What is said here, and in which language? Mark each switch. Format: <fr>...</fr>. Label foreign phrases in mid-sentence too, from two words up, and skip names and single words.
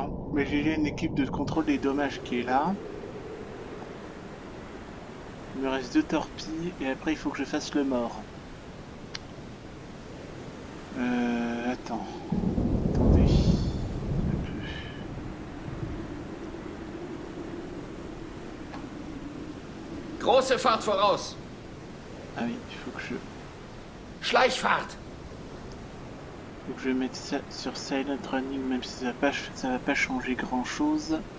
<fr>Mais j'ai une équipe de contrôle des dommages qui est là. Il me reste 2 torpilles et après il faut que je fasse le mort. Attends. Attendez.</fr> <de>Große Fahrt voraus.</de> <fr>Ah oui, il faut que</fr> <de>Schleichfahrt.</de> <fr>je mette ça sur</fr> <en>Silent Running,</en> <fr>même si ça va pas changer grand chose.</fr>